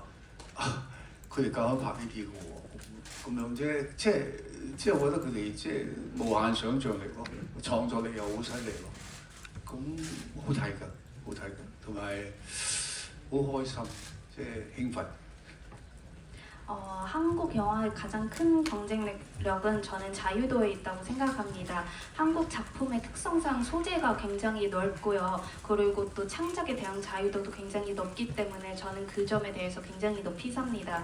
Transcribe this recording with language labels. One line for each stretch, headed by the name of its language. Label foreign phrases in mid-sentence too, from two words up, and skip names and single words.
Cantonese: 佢哋夠膽拍呢啲嘅喎，咁樣即係我覺得佢哋即係無限想像力咯，創作力又好犀利咯，咁好睇㗎，好睇㗎，同埋好開心，即係興奮。
Korean: 한국 영화의 가장 큰 경쟁력은 저는 자유도에 있다고 생각합니다. 한국 작품의 특성상 소재가 굉장히 넓고요. 그리고 또 창작에 대한 자유도도 굉장히 높기 때문에 저는 그 점에 대해서 굉장히 높이 삽니다.